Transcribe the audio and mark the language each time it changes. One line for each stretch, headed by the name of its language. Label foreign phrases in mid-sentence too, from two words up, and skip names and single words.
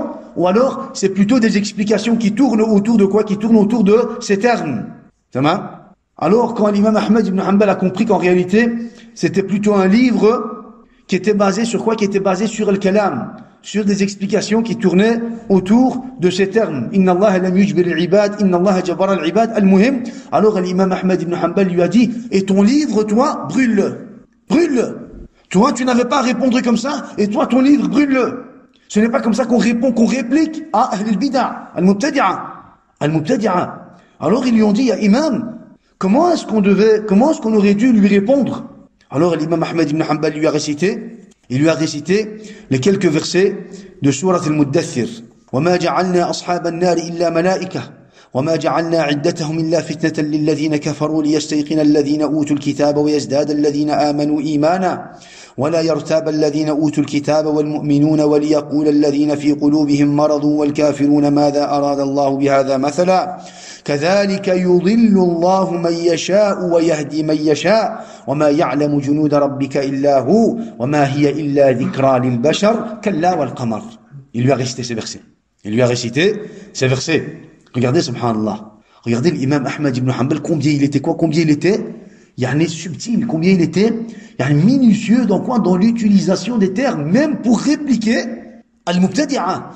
French: Ou alors c'est plutôt des explications qui tournent autour de quoi? Qui tournent autour de ces termes. Ça va? Alors, quand l'imam Ahmed ibn Hanbal a compris qu'en réalité, c'était plutôt un livre qui était basé sur quoi? Qui était basé sur le kalam, sur des explications qui tournaient autour de ces termes.
Arabic: إن الله لم يجبر العباد إن الله جبر العباد, al-muhim.
French: Alors, l'imam Ahmed ibn Hanbal lui a dit, et ton livre, toi, brûle-le. Brûle-le. Toi, tu n'avais pas à répondre comme ça, et toi, ton livre, brûle-le. Ce n'est pas comme ça qu'on répond, qu'on réplique à
Arabic: البدعة المبتدعة.
French: Alors, ils lui ont dit,
Arabic: يا إمام,
French: comment est-ce qu'on aurait dû lui répondre? Alors l'imam Ahmed ibn Hanbal lui a récité les quelques versets de sourate al-Muddathir.
Arabic: وَمَا جَعَلْنَا أَصْحَابَ النَّارِ إِلَّا مَلَائِكَةً وَمَا جَعَلْنَا عِدَّتَهُمْ إِلَّا فِتْنَةً لِلَّذِينَ كَفَرُوا لِيَسْتَيْقِنَ الَّذِينَ أُوتُوا الْكِتَابَ وَيَزْدَادَ الَّذِينَ آمَنُوا إِيمَانًا ولا يرتاب الذين أوتوا الكتاب والمؤمنون وليقول الذين في قلوبهم مرض والكافرون ماذا أراد الله بهذا مثلا كذلك يضل الله من يشاء ويهدي من يشاء وما يعلم جنود ربك إلا هو وما هي إلا ذكرى للبشر كلا والقمر.
French: Il lui a récité ces versets. Regardez, subhanallah. Regardez l'imam Ahmed ibn Hanbal, combien il était subtil, combien il était minutieux dans l'utilisation des termes, même pour répliquer al-mubtadi'a.